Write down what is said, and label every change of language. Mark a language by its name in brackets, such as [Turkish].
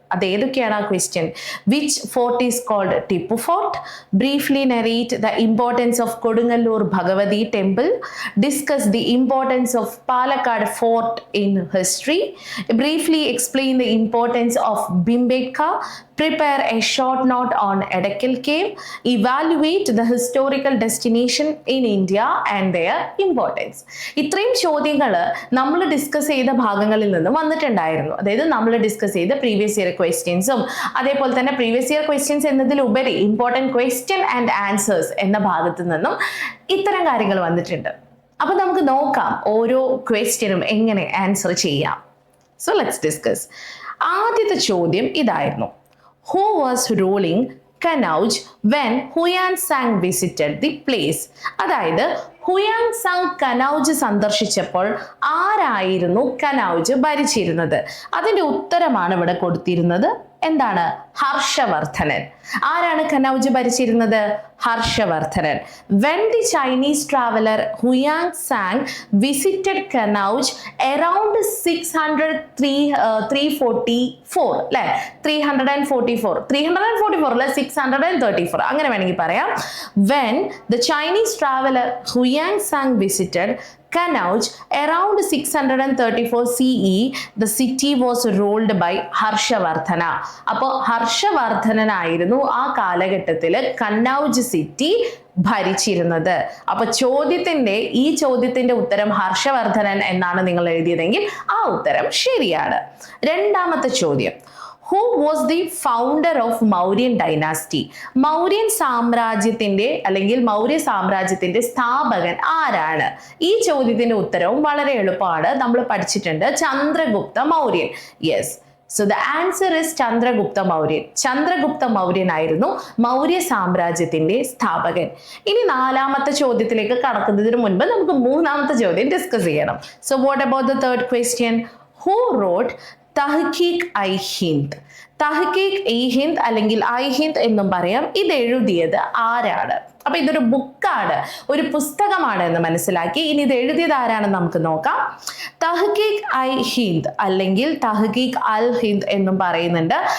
[Malayalam] അത് ഏതൊക്കെയാണ് ആ question? [English] Which fort is called Tipu fort? Briefly narrate the importance of Kodungallur Bhagavathi temple. Discuss the importance of Palakkad fort in history. Briefly explain the importance of Bhimbedka. Prepare a short note on Edakil Cave. Evaluate the historical destination in India and their importance. [Malayalam] ഇത്രയും ചോദ്യങ്ങൾ നമ്മൾ discuss ചെയ്ത ഭാഗങ്ങളിൽ നിന്ന് വന്നിട്ടുണ്ടായിരുന്നു. അതായത് നമ്മൾ discuss ചെയ്ത പ്രീവിയസ് ഇയർ ക്വസ്റ്റ്യൻസും അതേപോലെ തന്നെ പ്രീവിയസ് ഇയർ ക്വസ്റ്റ്യൻസ് എന്നതിലുപരി ഇമ്പോർട്ടൻറ്റ് ക്വസ്റ്റ്യൻ ആൻഡ് ആൻസേഴ്സ് എന്ന ഭാഗത്ത് നിന്നും ഇത്തരം കാര്യങ്ങൾ വന്നിട്ടുണ്ട്. അപ്പൊ നമുക്ക് നോക്കാം ഓരോ ക്വസ്റ്റ്യനും എങ്ങനെ ആൻസർ ചെയ്യാം. [English] So let's discuss. [Malayalam] ആദ്യത്തെ ചോദ്യം ഇതായിരുന്നു: [English] Who was ruling Kanauj when Huyan Sang visited the place? [Malayalam] അതായത് ഹുയാൻ സാങ് കനൗജ് സന്ദർശിച്ചപ്പോൾ ആരായിരുന്നു കനൗജ് ഭരിച്ചിരുന്നത്? അതിന്റെ ഉത്തരമാണ് ഇവിടെ കൊടുത്തിരുന്നത്. എന്താണ്? ഹർഷവർദ്ധനൻ. ആരാണ് കനൗജ് ഭരിച്ചിരുന്നത്? Harshavardhanan. [English] When the Chinese traveler Huyan Sang visited Kanauj around 344 [Malayalam] അല്ലെ, 344 അല്ലെ 634 അങ്ങനെ വേണമെങ്കിൽ പറയാം. [English] When the Chinese traveler Huyan Sang visited Kannauj, around 634 CE, the city was ruled by Harshavardhana. [Malayalam] അപ്പോൾ ഹർഷവർദ്ധനായിരുന്നു ആ കാലഘട്ടത്തിൽ കന്നൗജ് സിറ്റി ഭരിച്ചിരുന്നത്. അപ്പൊ ഈ ചോദ്യത്തിന്റെ ഉത്തരം ഹർഷവർദ്ധനൻ എന്നാണ് നിങ്ങൾ എഴുതിയതെങ്കിൽ ആ ഉത്തരം ശരിയാണ്. രണ്ടാമത്തെ ചോദ്യം, [English] Who was the founder of Mauryan dynasty? [Malayalam] Mauryan സാമ്രാജ്യത്തിന്റെ അല്ലെങ്കിൽ മൗര്യ സാമ്രാജ്യത്തിന്റെ സ്ഥാപകൻ ആരാണ്? ഈ ചോദ്യത്തിന്റെ ഉത്തരവും വളരെ എളുപ്പമാണ്, നമ്മൾ പഠിച്ചിട്ടുണ്ട്, Chandragupta Mauryan. [English] yes, so the answer is [Malayalam] Chandragupta Mauryan. Chandragupta Mauryan ആയിരുന്നു മൗര്യ സാമ്രാജ്യത്തിന്റെ സ്ഥാപകൻ. ഇനി നാലാമത്തെ ചോദ്യത്തിലേക്ക് കടക്കുന്നതിന് മുൻപ് നമുക്ക് മൂന്നാമത്തെ ചോദ്യം ഡിസ്കസ് ചെയ്യണം. [English] So what about the third question? Who wrote Tahqiq i Hind? [Malayalam] തഹ്കീഖ്-ഇ-ഹിന്ദ് അല്ലെങ്കിൽ ഐ-ഹിന്ദ് എന്നും പറയാം. ഇത് എഴുതിയത് ആരാണ്? അപ്പൊ ഇതൊരു ബുക്കാണ്, ഒരു പുസ്തകമാണ് എന്ന് മനസ്സിലാക്കി. ഇനി ഇത് എഴുതിയത് ആരാണെന്ന് നമുക്ക് നോക്കാം. തഹ്കീഖ്-ഐ-ഹിന്ദ് അല്ലെങ്കിൽ തഹ്കീഖ്-അൽ-ഹിന്ദ് എന്നും പറയുന്നുണ്ട്.